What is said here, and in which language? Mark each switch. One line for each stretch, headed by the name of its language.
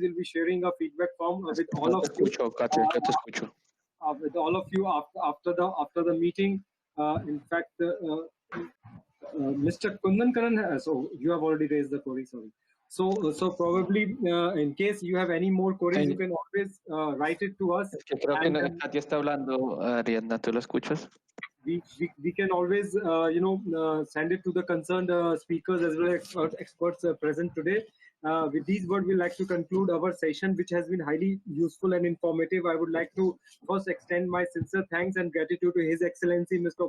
English: Will be sharing a feedback form with all of you. With all of you after the meeting. In fact, Mr. Kundan Karan, so you have already raised the query. Sorry. So probably in case you have any more queries, you can always write it to us.
Spanish: Creo que Katia está hablando, Ariadna, ¿tú lo escuchas?
English: We can always send it to the concerned speakers as well as experts present today. With these words, we'd like to conclude our session, which has been highly useful and informative. I would like to first extend my sincere thanks and gratitude to His Excellency Mr.